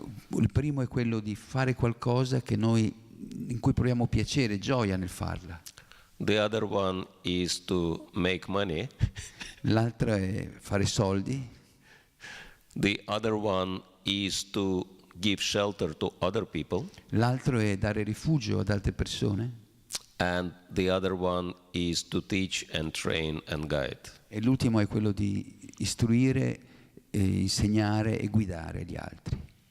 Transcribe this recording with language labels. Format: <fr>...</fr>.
<it>Il primo è quello di fare qualcosa in cui proviamo piacere, gioia nel farla.</it> <en>The other one is to make money.</en> <it>L'altro è fare soldi.</it> <en>The other one is to give shelter to other people.</en> <it>L'altro è dare rifugio ad altre persone.</it> <en>And the other one is to teach and train and guide.</en> <it>E l'ultimo è quello di istruire, insegnare e guidare gli altri.</it>